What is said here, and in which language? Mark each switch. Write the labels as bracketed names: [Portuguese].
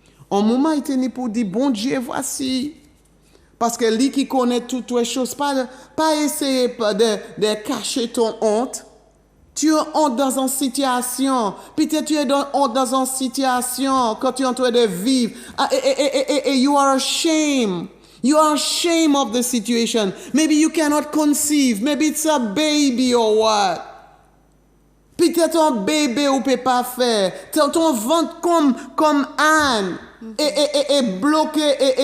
[French] Un moment, il était pour dire, bon Dieu, voici. Parce que lui qui connaît toutes les choses, pas essayer de cacher ton honte. Tu es honte dans une situation. Peut-être tu es honte dans une situation quand tu es en train de vivre. [English] Et you are ashamed. You are ashamed of the situation. Maybe you cannot conceive. Maybe it's a baby or what. [French] Peut-être un bébé ou peut pas faire. Ton ventre comme Anne est bloqué